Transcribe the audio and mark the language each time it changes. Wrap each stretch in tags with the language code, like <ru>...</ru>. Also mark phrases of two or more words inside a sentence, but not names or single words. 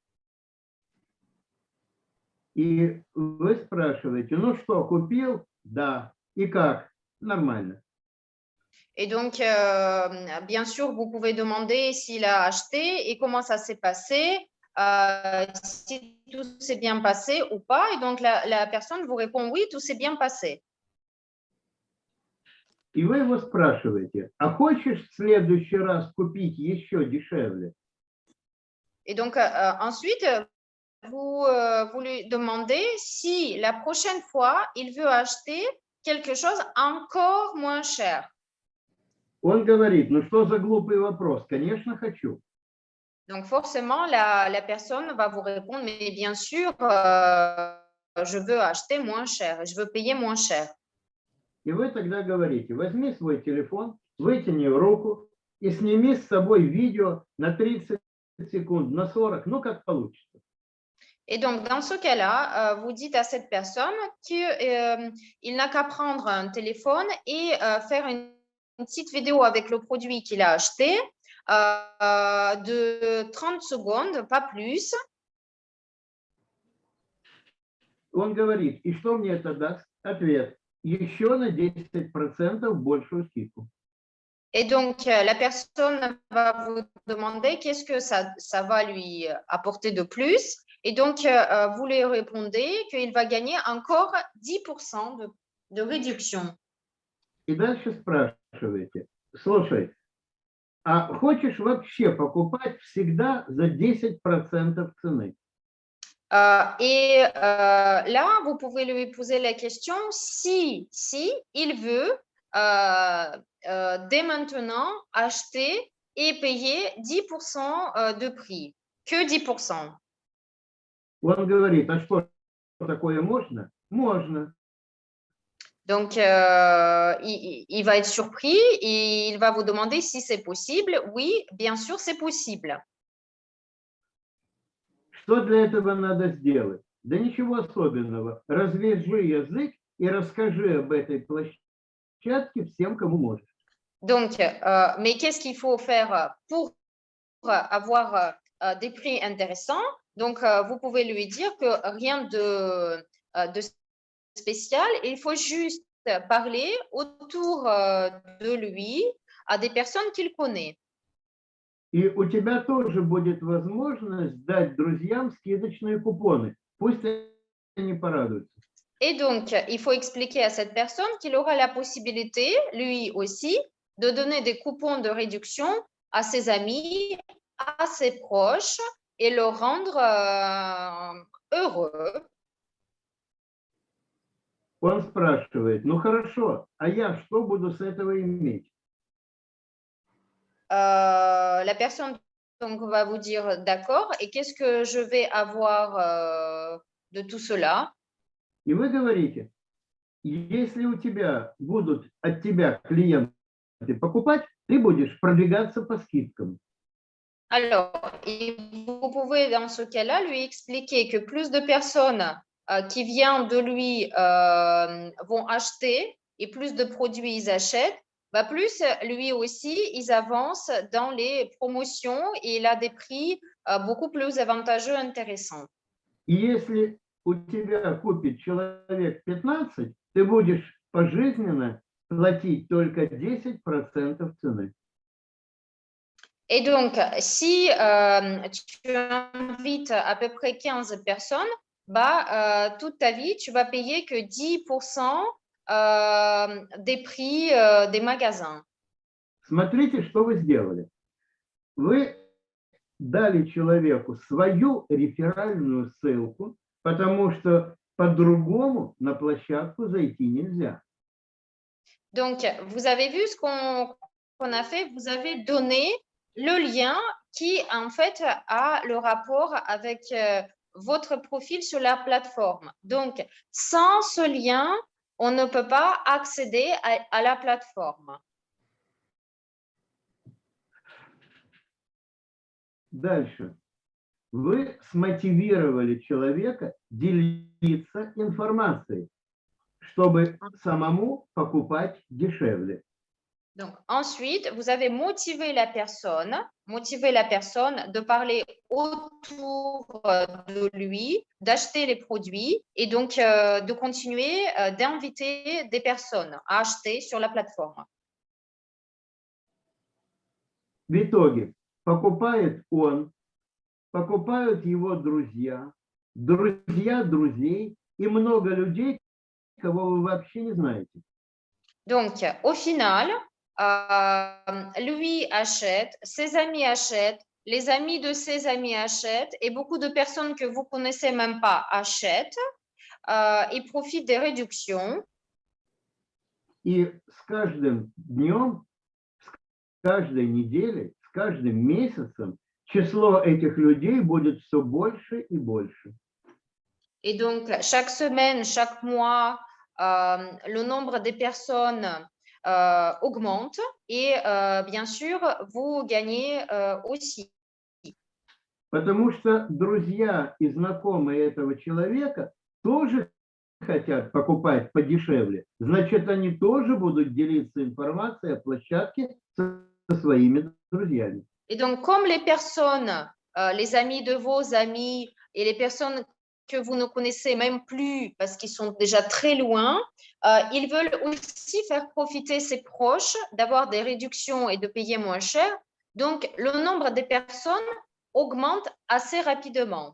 <ru>И вы спрашиваете, ну что, купил? Да. И как? Нормально.</ru> <fr>Et donc, bien sûr, vous pouvez demander s'il a acheté et comment ça s'est passé, si tout s'est bien passé ou pas. Et donc, la personne vous répond oui, tout s'est bien passé.</fr> <ru>И вы его спрашиваете, а хочешь в следующий раз купить еще дешевле?</ru> <fr>Et donc, ensuite, vous lui demandez si la prochaine fois, il veut acheter quelque chose encore moins cher.</fr> <ru>Он говорит, ну что за глупый вопрос? Конечно, хочу.</ru> <fr>Donc, forcément, la personne va vous répondre, mais bien sûr, je veux acheter moins cher, je veux payer moins cher.</fr> <ru>И вы тогда говорите, возьми свой телефон, вытяни руку и сними с собой видео на 30 секунд, на 40, ну как получится.</ru> <fr>Et donc, dans ce cas-là, vous dites à cette personne qu'il n'a qu'à prendre un téléphone et faire une petite vidéo avec le produit qu'il a acheté de 30 secondes, pas plus.</fr> <ru>Он говорит, и что мне это даст? Ответ, еще на 10% большую скидку.</ru> <fr>Et donc, la personne va vous demander qu'est-ce que ça va lui apporter de plus. Et donc, vous lui répondez qu'il va gagner encore 10% de réduction.</fr> <ru>И дальше спрашиваете, слушай, а хочешь вообще покупать всегда за 10% цены?</ru> <fr>Et là, vous pouvez lui poser la question si il veut dès maintenant acheter et payer 10% de prix. Que 10%.</fr> <ru>Он говорит, а что такое можно? Можно.</ru> <fr>Donc, il va être surpris et il va vous demander si c'est possible. Oui, bien sûr, c'est possible.</fr> <ru>Что для этого надо сделать? Да ничего особенного. Развяжи язык и расскажи об этой площадке всем, кому можешь.</ru> <fr>Donc, mais qu'est-ce qu'il faut faire pour avoir des prix intéressants? Donc, vous pouvez lui dire que rien de spécial, il faut juste parler autour de lui à des personnes qu'il connaît.</fr> <ru>И у тебя тоже будет возможность дать друзьям скидочные купоны. Пусть они порадуются.</ru> <fr>Et donc, il faut expliquer à cette personne qu'il aura la possibilité, lui aussi, de donner des coupons de réduction à ses amis, à ses proches et le rendre heureux.</fr> <ru>Он спрашивает, ну хорошо, а я что буду с этого иметь?</ru> <fr>La personne donc, va vous dire d'accord, et qu'est-ce que je vais avoir de tout cela?</fr> <ru>И вы говорите, если у тебя будут от тебя клиенты покупать, ты будешь продвигаться по скидкам.</ru> <fr>Alors, et vous pouvez dans ce cas-là lui expliquer que plus de personnes qui viennent de lui vont acheter et plus de produits ils achètent, bah plus lui aussi ils avancent dans les promotions et il a des prix beaucoup plus avantageux, intéressants.</fr> <ru>И если у тебя купит человек 15, ты будешь пожизненно платить только 10% цены.</ru> <fr>Et donc, si tu invites à peu près 15 personnes, bah, toute ta vie, tu vas payer que 10% des prix des magasins.</fr> <ru>Смотрите, что вы сделали. Вы дали человеку свою реферальную ссылку, потому что по-другому на площадку зайти нельзя.</ru> <fr>Donc, vous avez vu ce qu'on a fait, vous avez donné le lien qui, en fait, a le rapport avec votre profil sur la plateforme. Donc, sans ce lien, on ne peut pas accéder à la plateforme.</fr> <ru>Дальше. Вы смотивировали человека делиться информацией, чтобы самому покупать дешевле.</ru> <fr>Donc, ensuite, vous avez motivé la personne de parler autour de lui, d'acheter les produits et donc de continuer d'inviter des personnes à acheter sur la plateforme.</fr> <ru>В итоге покупает он, покупают его друзья, друзья друзей и много людей, кого вы вообще не знаете.</ru> <fr>Donc, au final, lui achète, ses amis achètent, les amis de ses amis achètent et beaucoup de personnes que vous connaissez même pas achètent et profitent des réductions.</fr> <ru>И с каждым днем, с каждой неделей, с каждым месяцем число этих людей будет все больше и больше.</ru> <fr>Et donc, chaque semaine, chaque mois, le nombre des personnes augmente et bien sûr, vous gagnez aussi.</fr> <ru>Потому что друзья и знакомые этого человека тоже хотят покупать подешевле. Значит, они тоже будут делиться информацией о площадке со своими друзьями.</ru> <fr>Et donc, comme les personnes, les amis de vos amis et les personnes que vous ne connaissez même plus parce qu'ils sont déjà très loin, ils veulent aussi faire profiter ses proches d'avoir des réductions et de payer moins cher. Donc, le nombre de personnes augmente assez rapidement.</fr>